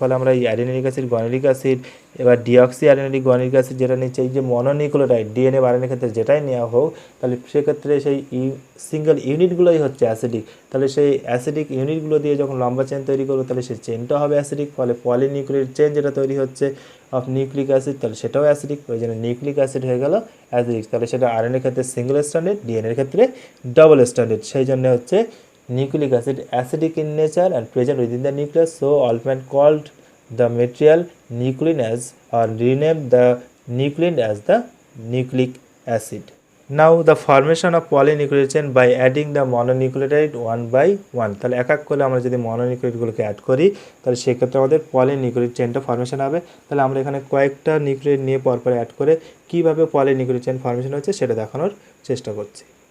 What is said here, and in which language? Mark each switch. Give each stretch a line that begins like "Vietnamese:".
Bangla: ফলে আমরা এই অ্যাডিনিক অ্যাসিড গুয়ানিলিক অ্যাসিড এবার ডিঅক্সি অ্যাডিনিক গুয়ানিলিক অ্যাসিড যেটা নিচ্ছে, এই যে মনোনিউক্লিওটাইড ডিএনএ বাড়ানোর ক্ষেত্রে যেটাই নেওয়া হোক, তাহলে সেক্ষেত্রে সেই সিঙ্গেল ইউনিটগুলোই হচ্ছে অ্যাসিডিক। তাহলে সেই অ্যাসিডিক ইউনিটগুলো দিয়ে যখন লম্বা চেন তৈরি করবো তাহলে সেই চেনটা হবে অ্যাসিডিক, ফলে পলিনিউক্লিক চেন যেটা তৈরি হচ্ছে অফ নিউক্লিক অ্যাসিড, তাহলে সেটাও অ্যাসিডিক, ওই জন্য নিউক্লিক অ্যাসিড হয়ে গেল অ্যাসিডিক। তাহলে সেটা আরএনএর ক্ষেত্রে সিঙ্গেল স্ট্যান্ডার্ড, ডিএনএর ক্ষেত্রে ডাবল স্ট্যান্ডার্ড, সেই জন্য হচ্ছে
English: nucleic acid acidic in nature and present within the nucleus, so Altman called the material nuclein as or renamed the nuclein as the nucleic acid. Now the formation of polynucleotide chain by adding the mononucleotide one by one,
Bangla: তাহলে এক এক করে আমরা যদি মনোনিউক্লিওটাইডগুলোকে add করি তাহলে সেক্ষেত্রে আমাদের পলিনিউক্লিওটাইড চেনটা ফর্মেশন হবে। তাহলে আমরা এখানে কয়েকটা নিউক্লিওটাইড নিয়ে পরপর অ্যাড করে কীভাবে পলিনিউক্লিওটাইড চেন ফর্মেশন হচ্ছে সেটা দেখানোর চেষ্টা করছি।